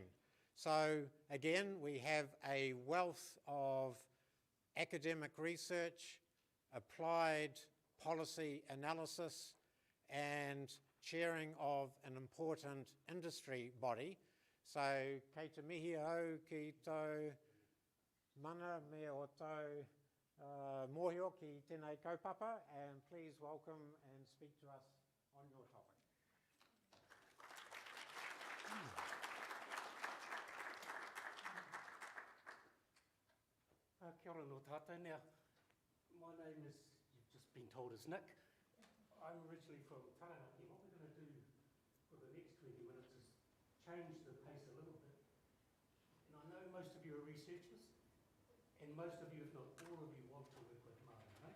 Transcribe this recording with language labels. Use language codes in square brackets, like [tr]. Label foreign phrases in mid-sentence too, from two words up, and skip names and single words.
[en] So again, we have a wealth of academic research, applied policy analysis, and chairing of an important industry body. [mi] So kei te mihi au ki tau mana me o tau mōhio ki tēnei kaupapa, [en] and please welcome and speak to us on your topic. [mi] Kia ora no tātou. [en] Now, my name is, you've just been told, is Nick. I'm originally from Taranaki. What we're going to do for the next 20 minutes is change the pace a little bit. And I know most of you are researchers, and most of you, if not all of you, want to work with Māori, right?